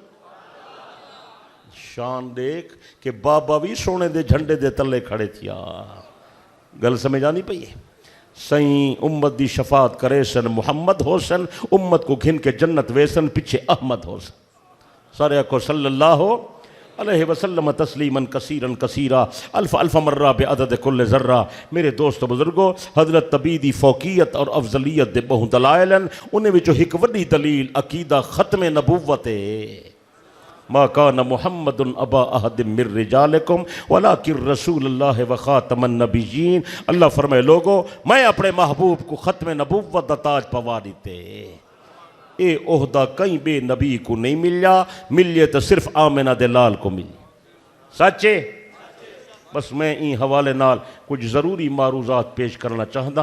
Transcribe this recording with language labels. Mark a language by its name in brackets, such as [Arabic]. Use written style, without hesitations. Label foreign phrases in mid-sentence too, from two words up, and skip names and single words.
[Saraiki] शान देख कि बाबा भी सोने दे झंडे दे तले खड़े थिया। [Punjabi] गल समझ आनी पई है। [Saraiki] सही उम्मत दी शफात करे सन मुहम्मद होसन, उम्मत को घिन के जन्नत वेसन, पीछे अहमद होसन। सारे को [Arabic] صلى الله عليه وسلم تسليما كثيرا كثيرا ألف ألف مرة بعدد كل ذرة. [Saraiki] मेरे दोस्त बुजुर्गो, हजरत तबी दी फ़ौक़ियत और अफजलियत दे बहु दलाइलन। उन्हें विचों एक वड्डी दलील अकीदा ख़त्म नबुव्वत है। [Arabic] ما كان محمد أبا أحد من رجالكم ولكن رسول الله وخاتم النبيين. [Saraiki] अल्लाह फरमाए लोगो मैं अपने महबूब को ख़त्म नबुव्वत दा ताज पवा दीते। ये ओहदा कहीं बे नबी को नहीं मिला, मिले तो सिर्फ आमिना दे लाल को मिली। सच्चे बस मैं इन हवाले नाल कुछ ज़रूरी मारूज़ात पेश करना चाहता।